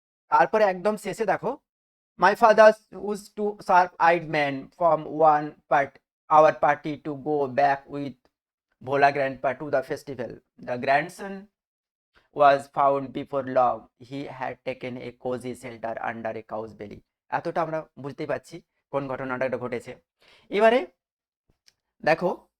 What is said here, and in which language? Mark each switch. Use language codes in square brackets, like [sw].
[bn] তারপরে একদম শেষে দেখো, [en] My father used to sharp eyed man from one part our party to go back with Bhola grandpa to the festival. The grandson was found before long. He had taken a cozy shelter under a cow's belly. [bn] এতটা আমরা বুঝতেই পারছি কোন ঘটনাটা ঘটেছে। এবারে দেখো,